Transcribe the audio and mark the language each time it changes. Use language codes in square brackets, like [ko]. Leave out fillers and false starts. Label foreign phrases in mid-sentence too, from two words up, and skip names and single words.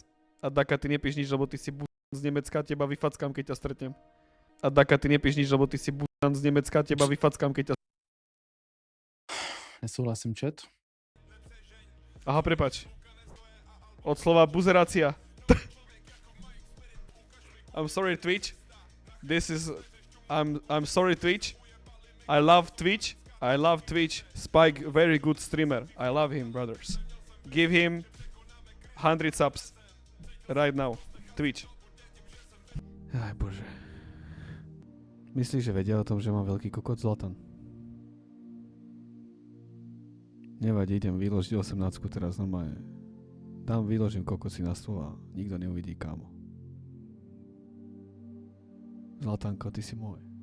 [sk] A Daka, ty nepíš nič, lebo ty si z Nemecka, teba vyfackám, keď ťa stretnem. A Daka, ty nepíš nič, lebo ty si z Nemecka, teba vyfackám, keď ťa... [cs] Nesouhlasím, chat. [sk] Aha, prepač. Od slova buzerácia. [en] I'm sorry, Twitch. I'm sorry, Twitch. I love Twitch. Spike, very good streamer. I love him, brothers. Give him 100 subs. Right now. Twitch. [sk] Aj bože. Myslíš, že vedia o tom, že mám veľký kokot Zlatan? Nevadí, idem vyložiť 18 teraz normálne. Vyložím kokosy na stôl a nikto neuvidí, kámo. Zlatanko, ty si môj.